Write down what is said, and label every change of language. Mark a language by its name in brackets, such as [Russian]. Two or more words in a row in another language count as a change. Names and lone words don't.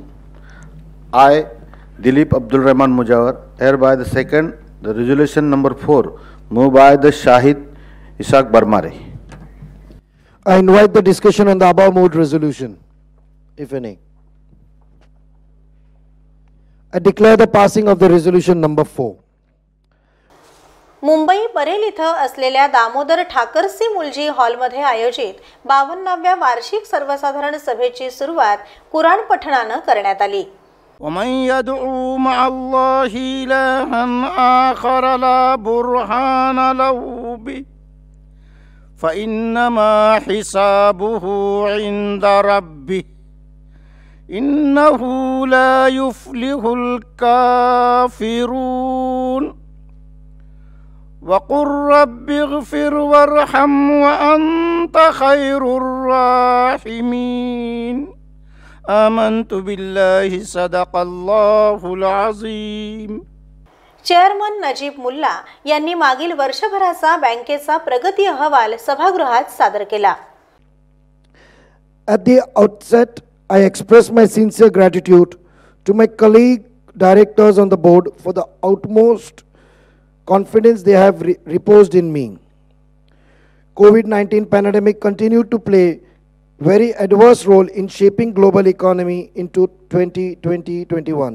[English] I, Dilip Abdul Rahman Mujawar, hereby the second the resolution number 4 moved by the Shahid Ishaq Barmare. I invite the discussion on the above moved resolution, if any. I declare the passing of the resolution number 4. [Marathi] मुंबई परेल इथं असलेल्या दामोदर ठाकरसी मुलजी हॉलमध्ये आयोजित 52व्या वार्षिक सर्वसाधारण सभेची सुरुवात कुराण पठणानं करण्यात आली। [Arabic] ومن يدعو مع الله إلها آخر لا برهان له به فإنما حسابه عند ربه إنه لا يفلح الكافرون وقل رب اغفر وارحم وأنت خير الراحمين آمنت بالله صدق الله العظيم. [Marathi] चेअरमन नजीब मुल्ला यांनी मागील वर्षभराचा बँकेचा प्रगती अहवाल सभागृहात सादर केला। [English] At the outset, I express my sincere gratitude to my colleague directors on the board for the utmost confidence they have reposed in me. COVID-19 pandemic continued to play very adverse role in shaping global economy into 2020-21.